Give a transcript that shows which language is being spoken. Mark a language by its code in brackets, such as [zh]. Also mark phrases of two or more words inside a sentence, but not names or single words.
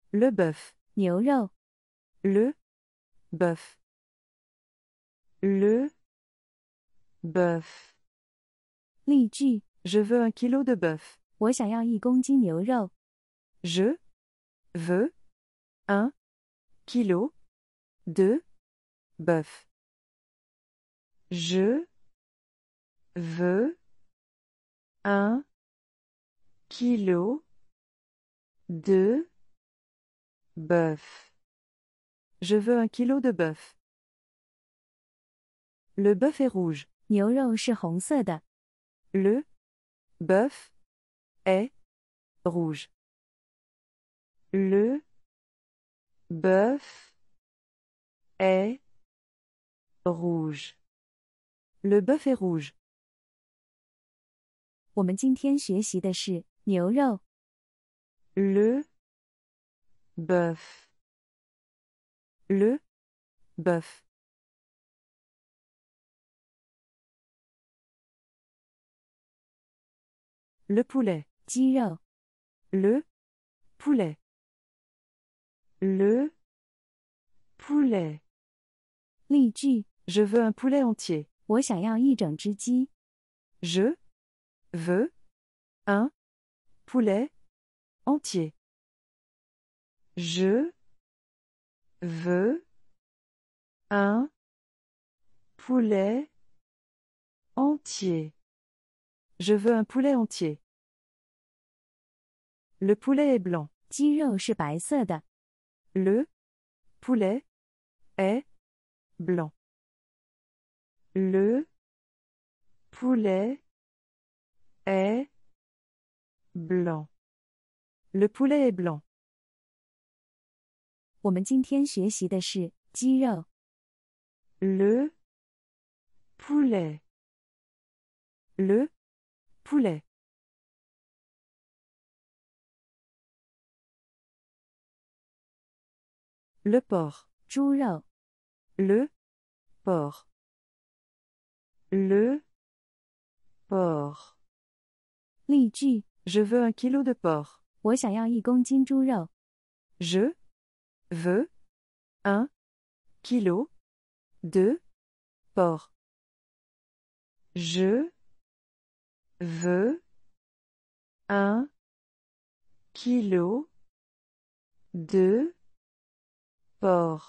[fr] Le bœuf. [zh] 牛肉、 [fr] Le bœuf. Le bœuf. [zh] 例句： [fr] Je veux 1 kilo de bœuf. [zh] 我想要1公斤牛肉。 [fr] Je veux 1 kilo de bœuf. Je veux 1 kilo de bœuf. Je veux 1 kilo de bœuf. Le bœuf est rouge. [zh] 牛肉是红色的。 [fr] Le bœuf est rouge. Le bœuf est rouge. Le bœuf est rouge. [zh] 我们今天学习的是牛肉、 [fr] Le bœuf. Le bœuf. Le poulet. [zh] 鸡肉、 [fr] Le poulet. Le poulet. [zh] 例句： [fr] Je veux un poulet entier. [zh] 我想要1整只鸡。 [fr] Je veux un poulet entier. Je veux un poulet entier. Je veux un poulet entier. Le poulet est blanc. [zh] 鸡肉是白色的。 [fr] Le poulet est blanc. Le poulet est blanc. Le poulet est blanc. [zh] 我们今天学习的是鸡肉、 [fr] Le poulet. Le poulet. Le porc. [zh] 猪肉、 [fr] Le porc. Le porc. [zh] 例句： [fr] Je veux 1 kilo de porc. [zh] 我想要1公斤猪肉。 [fr] Je veux 1 kilo de porc. Je veux 1 kilo de porc.